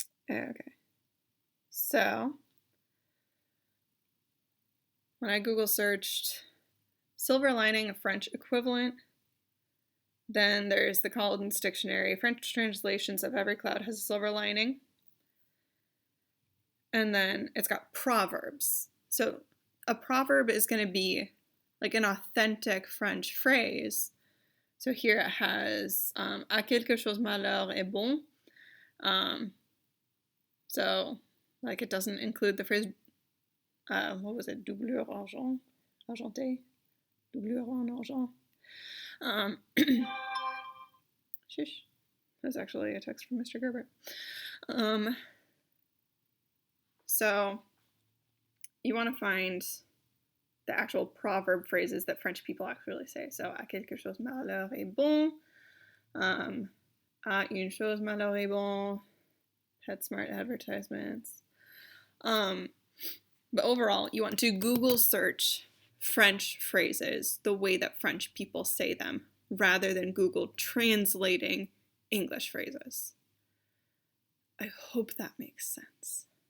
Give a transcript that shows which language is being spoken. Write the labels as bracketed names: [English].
[English] Okay. So, when I Google searched silver lining, a French equivalent, then there's the Collins Dictionary, French translations of every cloud has a silver lining. And then it's got proverbs. So a proverb is going to be like an authentic French phrase. So here it has [French] à quelque chose malheur est bon. [English] So like it doesn't include the phrase, what was it, [French] doublure argent, argenté, doublure en argent. [English] Shush. That's actually a text from Mr. Gerbert. So you want to find the actual proverb phrases that French people actually say. [French] So, à quelque chose malheur est bon, à une chose malheur est bon, [English] PetSmart advertisements. But overall, you want to Google search French phrases the way that French people say them, rather than Google translating English phrases. I hope that makes sense.